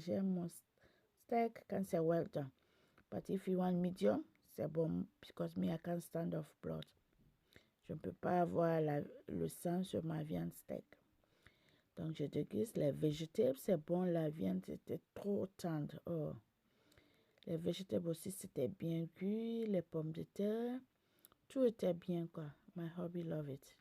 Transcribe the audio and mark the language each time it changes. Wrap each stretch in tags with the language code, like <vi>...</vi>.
<fr>J'aime mon steak quand c'est well done.</fr> <en>But if you want medium,</en> <fr>c'est bon</fr> <en>because me, I can't stand off blood.</en> <fr>Je ne peux pas avoir le sang sur ma viande steak. Donc, je déguste les végétables. C'est bon, la viande, c'était trop tendre. Oh. Les végétables aussi, c'était bien cuit. Les pommes de terre. Tout était bien, quoi.</fr> <en>My hubby love it.</en>